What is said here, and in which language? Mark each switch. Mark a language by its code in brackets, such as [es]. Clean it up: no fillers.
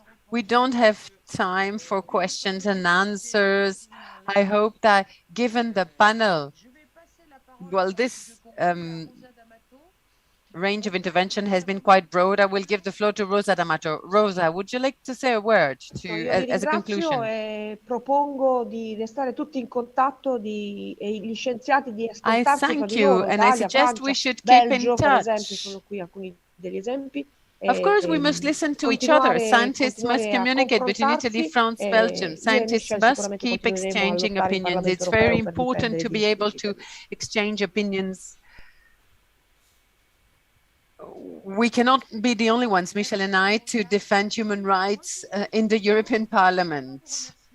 [en] We don't have time for questions and answers. I hope that given the panel, well, this range of intervention has been quite broad. I will give the floor to Rosa D'Amato. Rosa, would you like to say a word as a conclusion? [it] Propongo di restare tutti in contatto gli scienziati di [en] I thank you, and I suggest we should keep in touch. [it] Per esempio, sono qui alcuni degli esempi. [en] Of course, we must listen to each other. Scientists must communicate between Italy, France, Belgium. Scientists must keep exchanging opinions. It's very important to be able to exchange opinions. we cannot be the only ones, Michèle and I, to defend human rights in the European Parliament.